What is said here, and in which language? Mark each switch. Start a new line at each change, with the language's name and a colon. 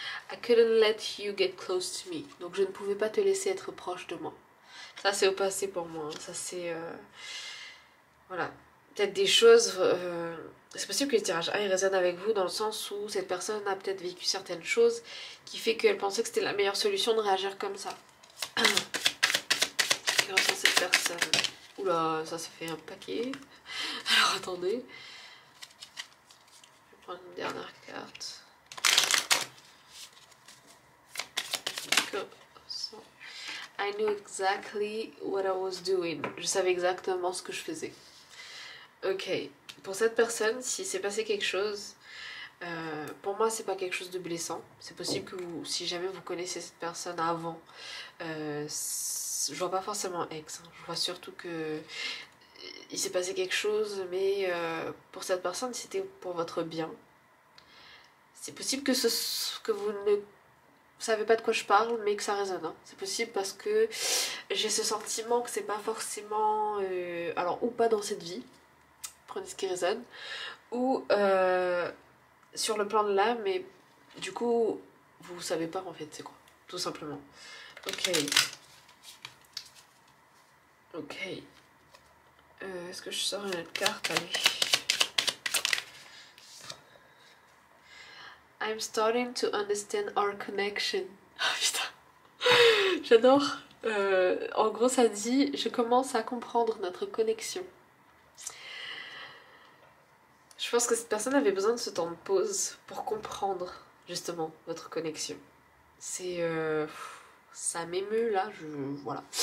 English: I couldn't let you get close to me.
French: Donc je ne pouvais pas te laisser être proche de moi. Ça c'est au passé pour moi. Ça c'est... Voilà. Peut-être des choses... C'est possible que le tirage 1 il résonne avec vous dans le sens où cette personne a peut-être vécu certaines choses qui fait qu'elle pensait que c'était la meilleure solution de réagir comme ça. Grâce à cette personne. Oula, ça fait un paquet. Alors attendez. Je vais prendre une dernière carte.
English: I knew exactly what I was doing.
French: Je savais exactement ce que je faisais. Ok. Pour cette personne, s'il s'est passé quelque chose, pour moi c'est pas quelque chose de blessant. C'est possible que vous, si jamais vous connaissez cette personne avant, je vois pas forcément ex. Hein. Je vois surtout que il s'est passé quelque chose, mais pour cette personne c'était pour votre bien. C'est possible que vous ne savez pas de quoi je parle, mais que ça résonne. Hein. C'est possible parce que j'ai ce sentiment que c'est pas forcément... alors, ou pas dans cette vie, prenez ce qui résonne, ou sur le plan de l'âme, mais du coup, vous savez pas en fait c'est quoi, tout simplement. Ok. Ok. Est-ce que je sors une autre carte? Allez.
English: I'm starting to understand our connection.
French: Ah putain, j'adore. En gros, ça dit je commence à comprendre notre connexion. Je pense que cette personne avait besoin de ce temps de pause pour comprendre justement votre connexion. C'est ça m'émeut là. Voilà.